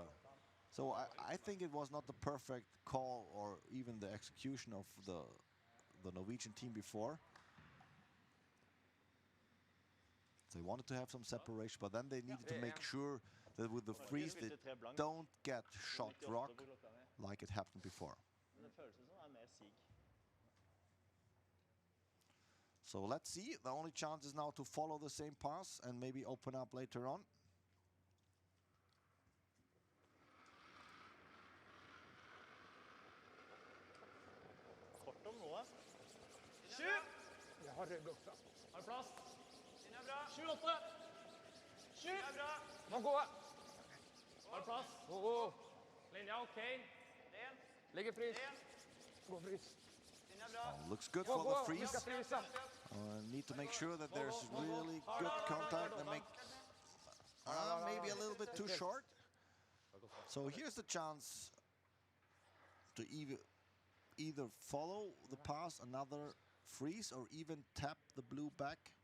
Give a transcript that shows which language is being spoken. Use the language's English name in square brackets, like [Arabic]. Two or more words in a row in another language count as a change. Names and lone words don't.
[English] So I think it was not the perfect call or even the execution of the Norwegian team before. They wanted to have some separation, but then they needed to make sure that with the freeze they don't get shot rock like it happened before. [Norwegian] Det føles som det er mer sig. [English] So let's see. The only chance is now to follow the same pass and maybe open up later on. [Norwegian] Kort om noe. 7! Har du plass? Den er bra. 7-8. 7 er bra. Må gå. Har du plass? Linja ok. 1. Ligger frys. 1. Gå frys. Den er bra. [English] Looks good [Norwegian] Gå, [English] for the [Norwegian] gå. Vi [English] freeze. [Norwegian] skal fryse. [English] Need to make sure that there's really good contact and make maybe a little bit too short. So here's the chance to either follow the pass, another freeze, or even tap the blue back.